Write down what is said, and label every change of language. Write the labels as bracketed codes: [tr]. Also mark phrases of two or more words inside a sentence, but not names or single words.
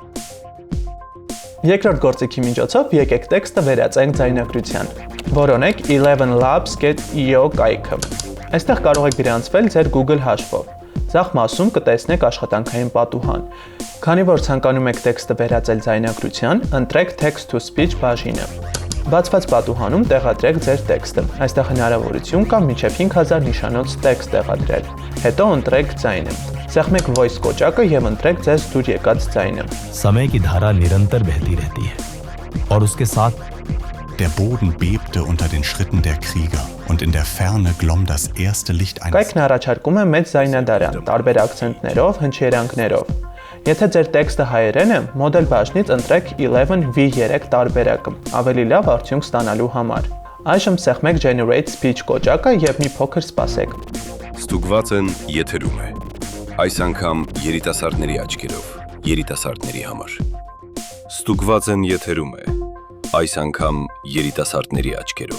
[hy] Երկրորդ գործիքի միջոցով եկեք տեքստը վերածենք ձայնագրության։ Որոնեք 11labs.io կայքը։ Այստեղ կարող եք գրանցվել ձեր Google հաշվով։ Ձախ մասում կտեսնեք աշխատանքային պատուհան։ Քանի որ ցանկանում եք տեքստը վերածել ձայնագրության, ընտրեք [en] Text to Speech [hy] բաժինը։ Բացված պատուհանում տեղադրեք ձեր տեքստը։ Այստեղ հնարավորություն կա մինչև 5000 նշանոց տեքստ տեղադրել։ Հետո ընտրեք ձայնը։ Սեղմեք voice կոճակը եւ ընտրեք ձեզ դուր եկած ձայնը։ [hi] समय की धारा निरंतर बहती रहती है और उसके साथ [de] Der Boden bebte unter den Schritten der Krieger und in der Ferne glomm das erste Licht eines [hy] Կայքն առաջարկում է մեծ ձայնադարան, տարբեր ակցենտներով, հնչերանգներով։ Եթե ձեր տեքստը հայերեն է, մոդել բաժնից ընտրեք 11V3 տարբերակը, ավելի լավ արդյունք ստանալու համար։ Այժմ սեղմեք [en] Generate Speech [hy] կոճակը եւ մի փոքր սպասեք։ Ստուգված են եթերում է։ Այս անգամ երիտասարդների աչքերով, երիտասարդների համար։ Ստուգված են եթերում է։ Այս անգամ երիտասարդների աչքերով։